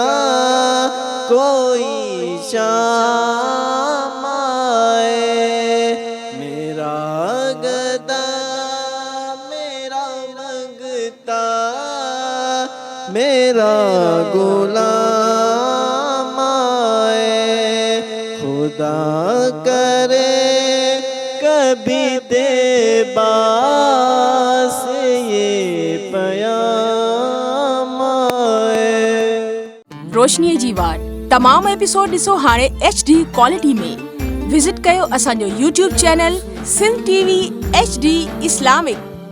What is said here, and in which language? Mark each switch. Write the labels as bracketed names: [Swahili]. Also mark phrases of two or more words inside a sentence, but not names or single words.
[Urdu] کوئی شام آئے، میرا گدا میرا منگتا میرا غلام آئے، خدا کرے کبھی دے باس یہ پیام آئے۔ [Sindhi] روشنی جی وار تمام ایپیسوڈ ॾिसो हाणे [English] HD quality [Sindhi] में। विज़िट कयो असांजो [English] YouTube channel [Sindhi] सिंध TV HD इस्लामिक।